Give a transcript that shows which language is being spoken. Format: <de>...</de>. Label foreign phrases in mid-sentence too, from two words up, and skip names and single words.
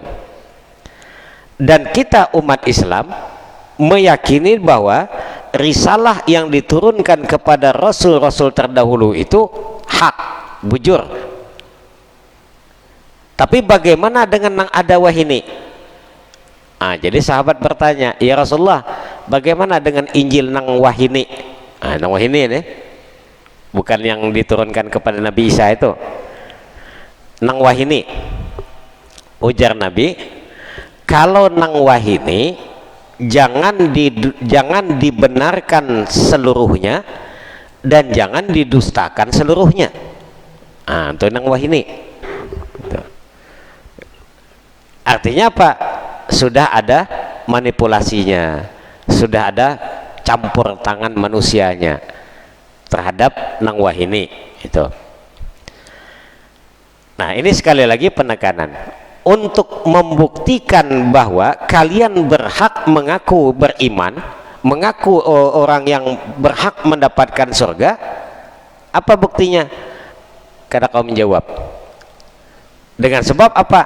<id>Dan kita umat Islam meyakini bahwa risalah yang diturunkan kepada rasul-rasul terdahulu itu hak, bujur. Tapi bagaimana dengan yang ada wahini? Jadi sahabat bertanya, ya Rasulullah, bagaimana dengan Injil nang wahini? Nang wahini ini bukan yang diturunkan kepada Nabi Isa itu, nang wahini. Ujar Nabi, kalau nang wahini jangan dibenarkan seluruhnya dan jangan didustakan seluruhnya. Nah, itu nang wahini. Artinya apa? Sudah ada manipulasinya, sudah ada campur tangan manusianya terhadap nang wahini itu. Nah, ini sekali lagi penekanan untuk membuktikan bahwa kalian berhak mengaku beriman, mengaku orang yang berhak mendapatkan surga. Apa buktinya? Karena kau menjawab dengan sebab apa?</id>